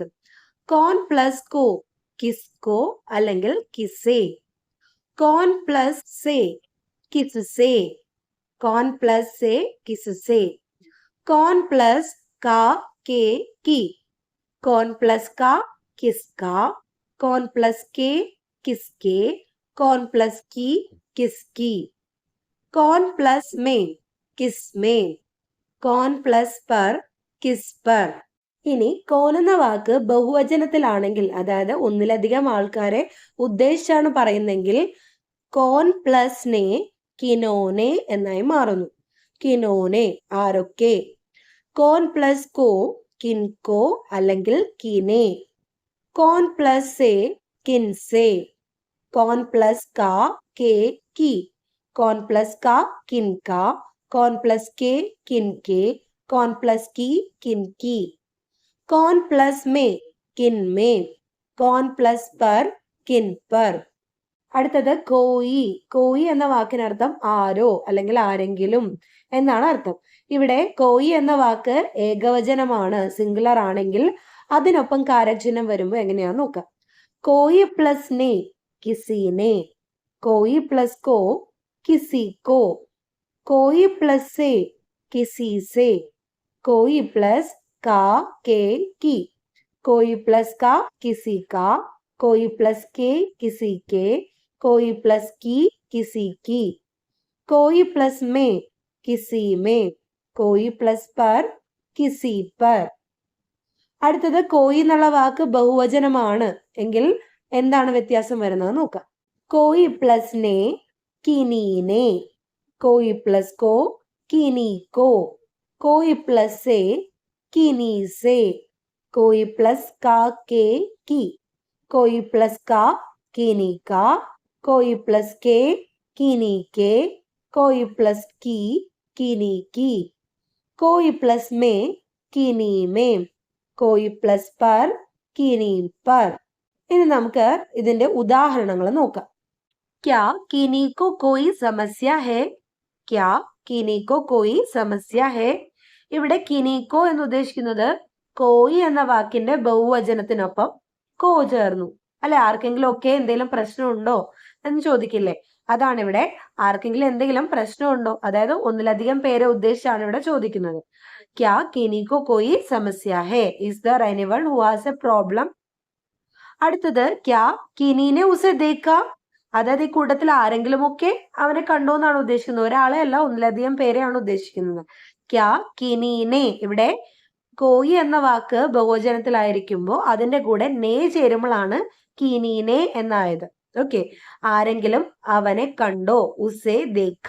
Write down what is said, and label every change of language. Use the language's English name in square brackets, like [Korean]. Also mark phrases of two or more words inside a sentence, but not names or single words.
[Hindi] कौन प्लस को किसको അല്ലെങ്കിൽ किसे, कौन प्लस से किससे, कौन प्लस से किससे, कौन प्लस का के की, कौन प्लस का किसका, कौन प्लस के किसके, कौन प्लस की किसकी, कौन प्लस में किस में, कौन प्लस पर किस पर. [Malayalam] ഇനി കോൻ എന്ന വാക്ക് ബഹുവചനത്തിലാണെങ്കിൽ, അതായത് ഒന്നിലധികം ആൾക്കാരെ ഉദ്ദേശിച്ചാണ് പറയുന്നെങ്കിൽ [Hindi] कौन प्लस ने किन्होंने [Malayalam] എന്നായി മാറുന്നു. [Hindi] കിനോനെ ആരൊക്കെ. कौन प्लस को किनको അല്ലെങ്കിൽ കിനെ. कौन प्लस से किनसे. कौन प्लस का के की. कौन प्लस का किनका. कौन प्लस के किनके. कौन प्लस की किनकी. कौन प्लस में किन में. कौन प्लस पर किन पर. [Malayalam] അടുത്തത് കോയി. കോയി എന്ന വാക്കിനർത്ഥം ആരോ അല്ലെങ്കിൽ ആരെങ്കിലും എന്നാണ് അർത്ഥം. ഇവിടെ കോയി എന്ന വാക്ക് ഏകവചനമാണ്, സിംഗുലർ ആണെങ്കിൽ അതിനൊപ്പം കാരചിഹ്നം വരുമ്പോൾ എങ്ങനെയാന്ന് നോക്കാം. [Hindi] कोई प्लस ने किसी ने. कोई प्लस को किसी को. कोई प्लस से किसी से. कोई प्लस का के की. कोई प्लस का किसी का. कोई प्लस के किसी के. कोई प्लस की किसी की. कोई प्लस में किसी में. कोई प्लस पर किसी पर. [Malayalam] അടുത്തത് കോയി എന്നുള്ള വാക്ക് ബഹുവചനമാണ് എങ്കിൽ എന്താണ് വ്യത്യാസം വരുന്നത് നോക്കാം. [Hindi] कोई प्लस ने किनी ने. कोई प्लस को किनी को. कोई प्लस से किनी से. कोई प्लस का के की. कोई प्लस का किनी का. कोई प्लस के किनी के. कोई प्लस की किनी की. कोई प्लस में किनी में. कोई प्लस पर किनी पर. [Malayalam] ഇനി നമുക്ക് ഇതിന്റെ ഉദാഹരണങ്ങൾ നോക്കാം. [Hindi] क्या किनी को कोई समस्या है. क्या किनी को कोई समस्या है. [Malayalam] ഇവിടെ കിനിക്കോ എന്ന് ഉദ്ദേശിക്കുന്നത് കോയി എന്ന വാക്കിന്റെ ബഹുവചനത്തിനൊപ്പം കോ ചേർന്നു. അല്ലെ, ആർക്കെങ്കിലും ഒക്കെ എന്തെങ്കിലും പ്രശ്നമുണ്ടോ എന്ന് ചോദിക്കില്ലേ, അതാണ് ഇവിടെ. ആർക്കെങ്കിലും എന്തെങ്കിലും പ്രശ്നമുണ്ടോ, അതായത് ഒന്നിലധികം പേരെ ഉദ്ദേശിച്ചാണ് ഇവിടെ ചോദിക്കുന്നത്. [Hindi] क्या किनी को कोई समस्या है. [English] Is there anyone who has a problem. [Malayalam] അടുത്തത് [Hindi] क्या किनी ने उसे देखा. [Malayalam] അതായത് ഈ കൂട്ടത്തിൽ ആരെങ്കിലും ഒക്കെ അവനെ കണ്ടോ എന്നാണ് ഉദ്ദേശിക്കുന്നത്. ഒരാളെ അല്ല, ഒന്നിലധികം പേരെയാണ് ഉദ്ദേശിക്കുന്നത്. [Hindi] क्या किनीने. [Malayalam] ഇവിടെ കോയി എന്ന വാക്ക് ബഹുവചനത്തിലായിരിക്കുമ്പോൾ അതിന്റെ കൂടെ നേ ചേരുമ്പോഴാണ് കിനീനെ എന്നായത്. ഓക്കെ, ആരെങ്കിലും അവനെ കണ്ടോ. [Hindi] उसे देखा.